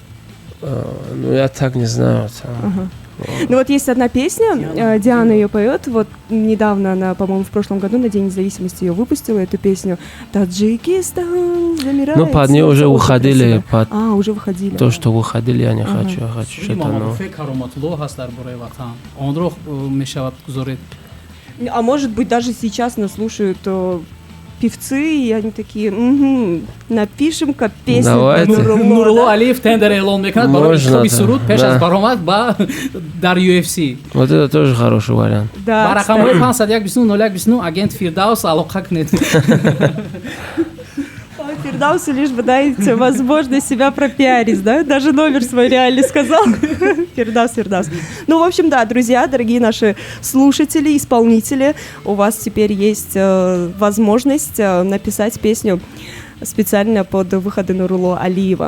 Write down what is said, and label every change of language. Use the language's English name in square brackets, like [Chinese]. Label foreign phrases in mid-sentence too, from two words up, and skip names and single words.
[Russian] Ну, я так не знаю. Там, Ну вот есть одна песня, Диана ее поет, вот недавно она, по-моему, в прошлом году на День независимости ее выпустила, эту песню «Таджикистан замирает». Ну, под нее уже уходили, под уже выходили. то, что выходили, я не хочу, я хочу что-то новое. [Tajik] муафиқ кароматуллоҳ ҳаст дар бораи ватан. Онро мешавад гузоред. [Russian] А может быть, даже сейчас нас слушают певцы, и они такие, угу, напишем-ка песню. Давайте. [Tajik] Нурло Алиев тендер эълон мекунад барои интихоби суруд пеш аз баромад дар UFC. [Russian] Вот это тоже хороший вариант. Да, [Tajik] Ба рақамҳои 501-01-29 агент Фирдаус алоқа кунед. [Russian] Фирдаусу лишь бы дайте возможность себя пропиарить, да? Даже номер свой реально сказал. Фирдаус. Ну, в общем, да, друзья, дорогие наши слушатели, исполнители, у вас теперь есть возможность написать песню специально под выходы Нурло Алиева.